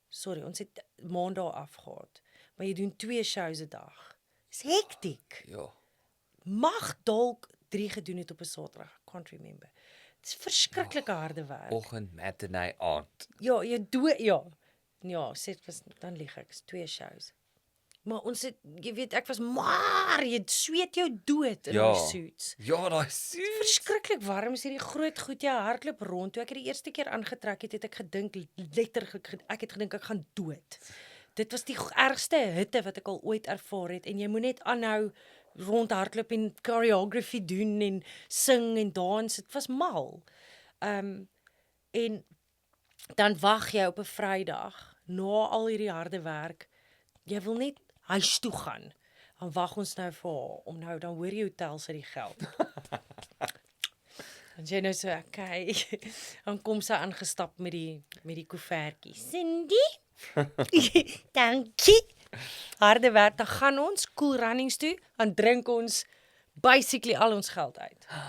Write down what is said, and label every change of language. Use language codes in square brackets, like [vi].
[af] Sorry, ons het Maandag afgehaat. Maar jy doen 2 shows 'n dag. Dis hektiek. Ja. Mag dalk 3 gedoen het op 'n Saterdag. [en] I can't remember. [af] Dit is verskriklike harde werk. Oggend, matinee, aand. Ja, jy dood ja. Ja, dan lieg ek, 2 shows. Maar ons het jy weet ek was maar jy sweet jou dood in Ja. die suits. Ja, daai suit. Verskriklik warm is hierdie groot goed jy hardloop rond. Toe ek die eerste keer aangetrek het ek gedink letterlik ek het gedink ek gaan dood. Dit was die ergste hitte wat ek al ooit ervaar het en jy moet net aanhou rondhardloop en choreography doen en sing en dans. Dit was mal. En dan wag jy op 'n Vrydag na al hierdie harde werk. Jy wil net huis toe gaan. Dan wag ons nou vir haar om nou dan hoor jy hotel se die geld. En jy nou so, okay. Dan kom sy aangestap met die koevertjie. Cindy? Dankie. Harde werk, dan gaan ons Cool Runnings toe, dan drink ons basically al ons geld uit.